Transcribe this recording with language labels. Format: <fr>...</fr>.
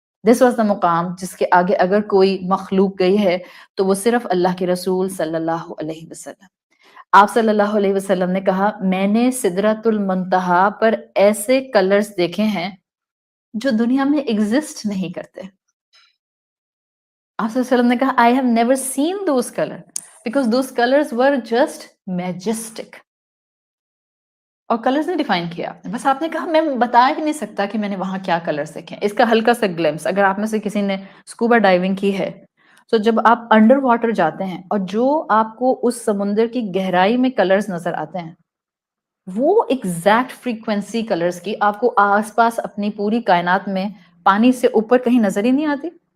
<en>this was the</en> <ur>مقام جس کے آگے اگر کوئی مخلوق گئی ہے تو وہ صرف اللہ کے رسول صلی اللہ علیہ وسلم. آپ صلی اللہ علیہ وسلم نے کہا میں نے سدرۃ المنتہا پر ایسے کلرز دیکھے ہیں جو دنیا میں ایگزسٹ نہیں کرتے. آپ صلی اللہ علیہ وسلم نے کہا</ur> <en>I have never seen those colors because those colors were just majestic.</en> <ur>اور کلرز نے ڈیفائن کیا آپ نے، بس آپ نے کہا میں بتا ہی نہیں سکتا کہ میں نے وہاں کیا کلرز دیکھے. اس کا ہلکا سا گلمس اگر آپ میں سے کسی نے اسکوبا ڈائیونگ کی ہے تو جب آپ انڈر واٹر جاتے ہیں اور جو آپ کو اس سمندر کی گہرائی میں کلرز نظر آتے ہیں وہ ایگزیکٹ فریکوینسی کلرز کی آپ کو آس پاس اپنی پوری کائنات میں پانی سے اوپر کہیں نظر ہی نہیں آتی.</ur>